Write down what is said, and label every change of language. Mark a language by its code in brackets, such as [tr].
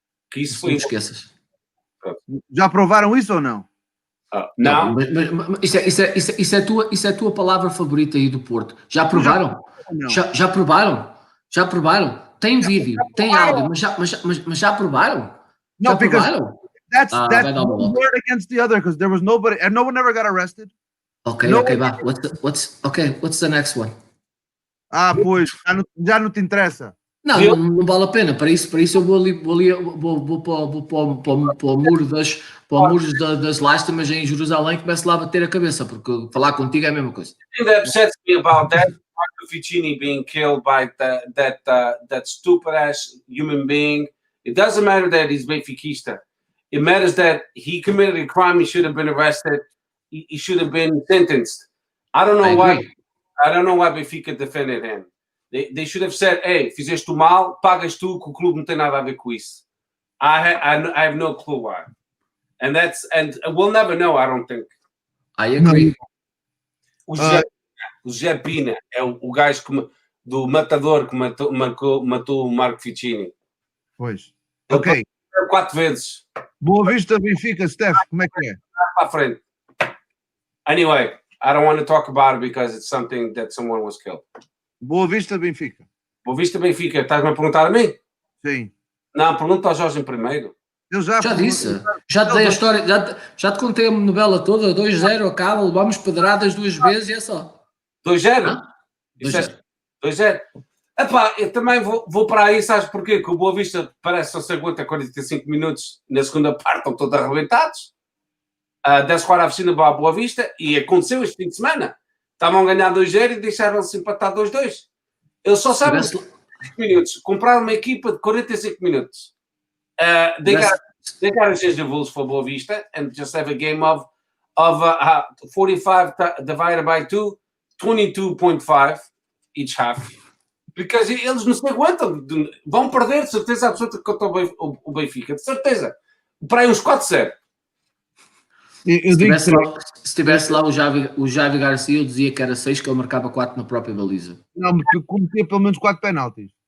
[pt] Que isso foi. Não te esqueças. Já aprovaram isso ou não? Não. Mas isso é a tua palavra favorita aí do Porto. Já aprovaram? Já aprovaram? Tem vídeo, tem áudio, mas já aprovaram? [en] No, because that's one word against the other, because there was nobody, and no one ever got arrested. Okay, [pt] vá. [en] What's the next one? [pt] Pois, já não te interessa. Não vale a pena. Para isso eu vou para o muro das lástimas em Jerusalém e começo lá a bater a cabeça, porque falar contigo é a mesma coisa. [en] The thing that upsets me about that, Marco Ficini being killed by that stupid ass human being. It doesn't matter that he's Benfiquista. It matters that he committed a crime. He should have been arrested. He should have been sentenced. I don't know why Benfica defended him. They should have said, "Hey, [pt] fizeste mal, pagas tu, que o clube não tem nada a ver com isso." [en] I have no clue why. And we'll never know, I don't think. I agree. [pt] O Zé Pina é o gajo do matador que matou o Marco Ficini. Pois. Ok. 4 vezes. Boa Vista, Benfica, Steph, como é que é? Para frente. [en] Anyway, I don't want to talk about it because it's something that someone was killed. [pt] Boa Vista, Benfica. Boa Vista, Benfica. Estás-me a perguntar a mim? Sim. Não, pergunta ao Jorge primeiro. Eu já disse. Já te dei a história, já te contei a novela toda, 2-0, acaba, levamos pedradas 2 vezes e é só. 2-0? 2-0. Epá, eu também vou para aí, sabes porquê? Que o Boa Vista parece que só se aguenta 45 minutos na segunda parte, estão todos arrebentados. Deve-se a oficina para a Boa Vista e aconteceu este fim de semana. Estavam a ganhar 2-0 e deixaram-se empatar 2-2. Eles só sabem 45 minutos. Compraram uma equipa de 45 minutos. [en] They got to change the rules for Boa Vista and just have a game of 45 divided by 2, 22.5 each half. [pt] Porque eles não se aguentam. Vão perder, de certeza absoluta, contra o Benfica. De certeza. Para aí uns 4-0. Se tivesse lá o Javi Garcia, eu dizia que era 6, que ele marcava 4 na própria baliza. Não, porque cometia pelo menos 4 penaltis.